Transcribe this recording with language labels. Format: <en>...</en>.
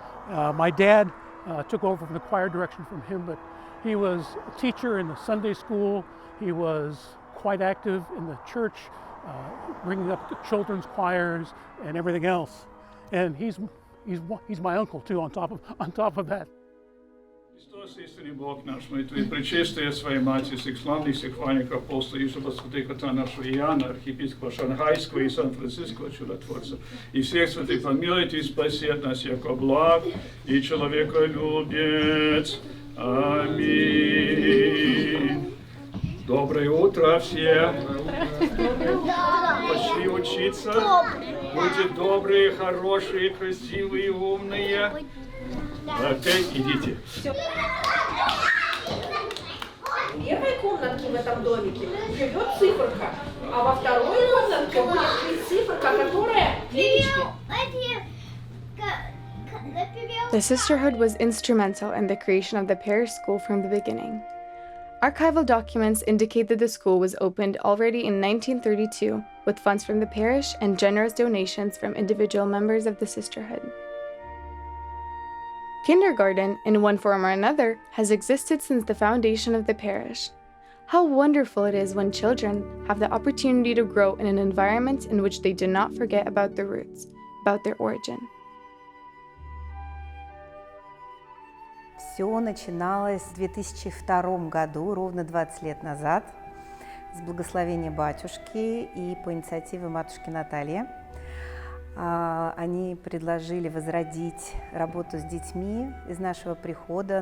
<en>My dad took over from the choir direction from him, but he was a teacher in the Sunday school. He was quite active in the church, bringing up the children's choirs and everything else. And he's my uncle too. On top of that.</en> <ru>Христос, истинный Бог наш, мы Твои пречистые Своей Матери, всех славных, всех хвальных апостолов, и святых отца нашего Иоанна, архиепископа Шанхайского и Сан-Франциского чудотворца, и всех святых помилуйте и спасет нас, яко благ и человеколюбец. Аминь. Доброе утро всем. Пошли учиться. Будьте добрые, хорошие, красивые, умные. Окей, идите. В первой комнатке в этом домике живет циферка, а во второй комнатке будет циферка, которая величина.</ru> <en>The sisterhood was instrumental in the creation of the parish school from the beginning. Archival documents indicate that the school was opened already in 1932 with funds from the parish and generous donations from individual members of the sisterhood. Kindergarten, in one form or another, has existed since the foundation of the parish. How wonderful it is when children have the opportunity to grow in an environment in which they do not forget about their roots, about their origin.</en> <ru>Все начиналось в 2002 году, ровно 20 лет назад, с благословения батюшки и по инициативе матушки Натальи. Они предложили возродить работу с детьми из нашего прихода.</ru>